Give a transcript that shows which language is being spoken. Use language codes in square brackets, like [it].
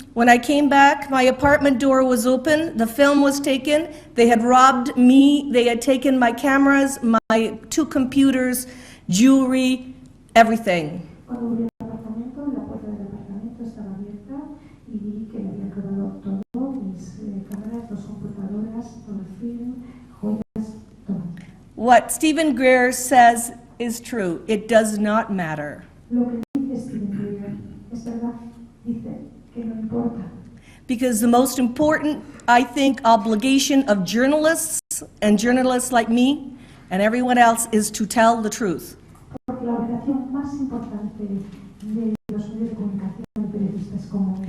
[en] When I came back, my apartment door was open, the film was taken, they had robbed me, they had taken my cameras, my 2 computers, jewelry, everything. [es] Cuando volví al apartamento, la puerta del apartamento estaba abierta y vi que me habían robado todo, mis cámaras, 2 computadoras, todo el film, joyas, todo. [en] What Stephen Greer says is true. It does not matter. [es] Lo que dice Stephen Greer es verdad, dice que no importa. [en] Because the most important, I think, obligation of journalists and journalists like me and everyone else is to tell the truth. [es] Porque la obligación más importante de los medios de comunicación y periodistas como